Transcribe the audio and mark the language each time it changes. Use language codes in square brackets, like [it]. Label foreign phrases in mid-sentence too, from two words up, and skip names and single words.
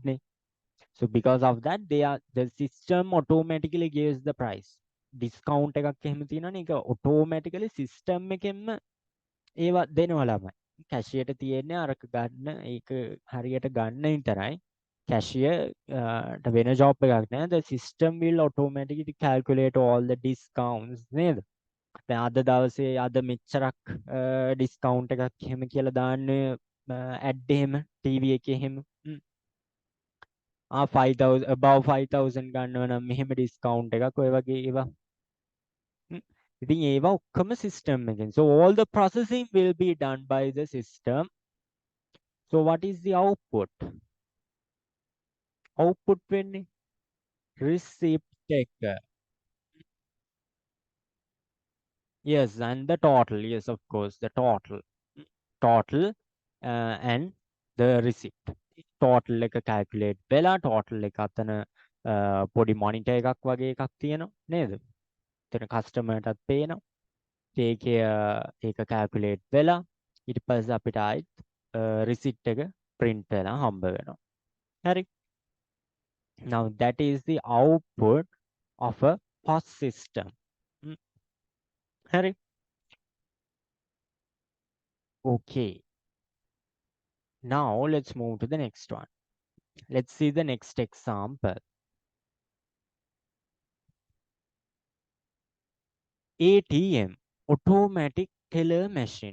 [en] So because of that, the system automatically gives the price. [si] Discount එකක් එහෙම තියෙනවනේ ඒක automatically system එකෙන්ම ඒවා දෙනවා ළමයි. cashier තියෙන්නේ අරක ගන්න ඒක හරියට ගන්න විතරයි. cashier වෙන job එකක් නෑ. [en] The system will automatically calculate all the discounts [si] නේද? දැන් අද දවසේ අද මෙච්චරක් discount එකක් එහෙම කියලා දාන්න ad එහෙම TV එකේ එහෙම 5,000 above 5,000 ගන්නව නම් මෙහෙම discount එකක් ඔය වගේ ඒවා. ඉතින් ඒවා ඔක්කොම system එකෙන්. [en] So all the processing will be done by the system. So what is the output? [si] Output වෙන්නේ receipt එක. [en] Yes, and the total. Yes, of course, the total and the receipt. [si] Total එක calculate වෙලා total එක අතන පොඩි monitor එකක් වගේ එකක් තියෙනවා නේද? එතන කස්ටමර්ටත් පේනවා. ඒකේ ඒක [en] calculate [si] ඊට පස්සේ අපිට ආයිත් රිසිට් එක print වෙලා හම්බ වෙනවා. හරි. [en] Now that is the output of a POS system. [si] Mm, හරි. Okay. [en] Now let's move to the next one. Let's see the next example. ATM, automatic teller machine.